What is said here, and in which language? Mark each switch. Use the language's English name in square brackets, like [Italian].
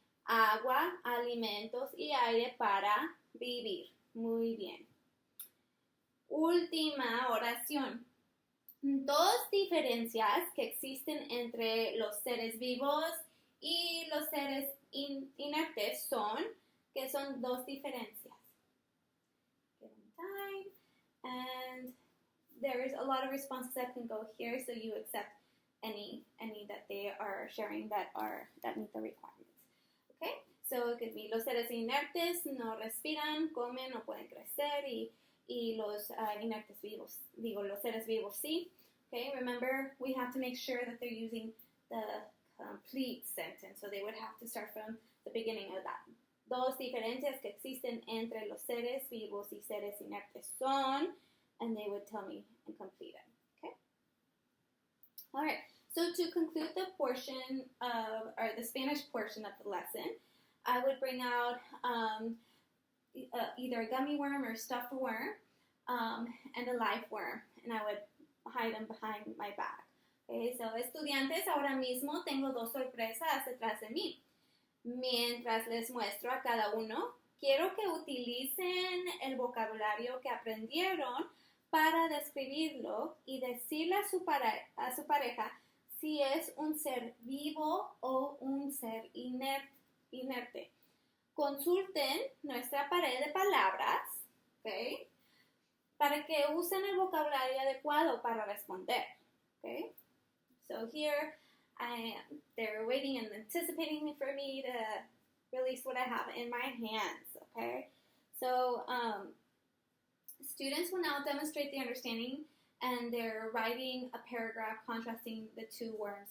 [Spanish] Agua, alimentos y aire para vivir. Muy bien. Última oración. 2 diferencias que existen entre los seres vivos y los seres inertes son 2 diferencias. [English] Give them time. And there's a lot of responses that can go here, so you accept any that they are sharing that meet the requirements. Okay? So it could be [Spanish] los seres inertes no respiran, comen, no pueden crecer, y los inertes vivos, los seres vivos sí. [English] Okay, remember we have to make sure that they're using the complete sentence, so they would have to start from the beginning of that. [Spanish] Dos diferencias que existen entre los seres vivos y seres inertes son, [English] and they would tell me and complete it. Okay. All right. So to conclude the portion of, or the Spanish portion of the lesson, I would bring out either a gummy worm or stuffed worm and a live worm, and I would hide them behind my back. [Spanish] Okay, so estudiantes, ahora mismo tengo dos sorpresas detrás de mí. Mientras les muestro a cada uno, quiero que utilicen el vocabulario que aprendieron para describirlo y decirle a su pareja si es un ser vivo o un ser inerte. Consulten nuestra pared de palabras, ¿okay? Para que usen el vocabulario adecuado para responder. Okay? [English] So here, they're waiting and anticipating for me to release what I have in my hands. Okay? So students will now demonstrate the understanding, and they're writing a paragraph contrasting the two worms.